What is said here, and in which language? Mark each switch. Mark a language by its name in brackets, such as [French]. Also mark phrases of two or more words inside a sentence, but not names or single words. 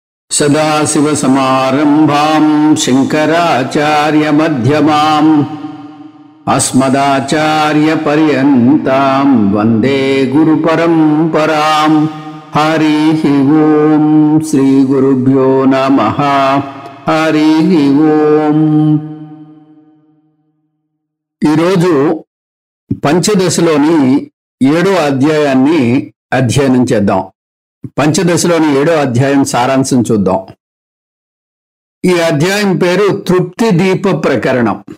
[Sanskrit] सदाशिवसमारम्भां शङ्कराचार्यमध्यमाम् अस्मदाचार्यपर्यन्तां वन्दे गुरुपरम्पराम्। हरिः ओम् श्रीगुरुभ्यो नमः। हरिः ओम्। [Telugu] ఈరోజు పంచదశలోని 7వ అధ్యాయాన్ని అధ్యయనం చేద్దాం. పంచదశలోని 7వ అధ్యాయం సారాంశం చూద్దాం. ఈ అధ్యాయం పేరు తృప్తి దీప ప్రకరణం.